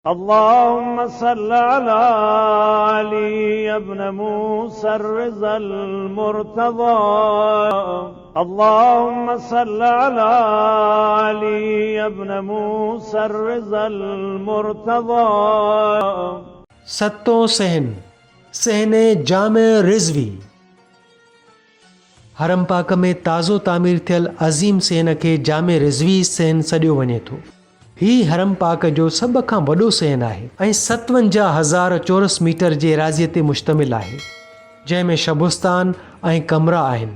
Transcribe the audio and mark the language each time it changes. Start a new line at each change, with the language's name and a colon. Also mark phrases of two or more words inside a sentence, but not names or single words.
Arabic: اللهم صل على علي بن موسى الرضا المرتضى. اللهم صل على علي بن موسى الرضا المرتضى.
Sindhi: सतो सहन सहने जामे रिज़वी। हरम पाक में ताज़ो तामीर थियल अज़ीम सहन के जामे रिज़वी सहन सॾियो वञे थो। ही हरम पाक जो सभ खां वॾो सहन आहे ऐं 57,000 चौरस मीटर जे एराज़ीअ ते मुश्तमिल आहे, जंहिंमें शबुस्तान ऐं कमरा आहिनि।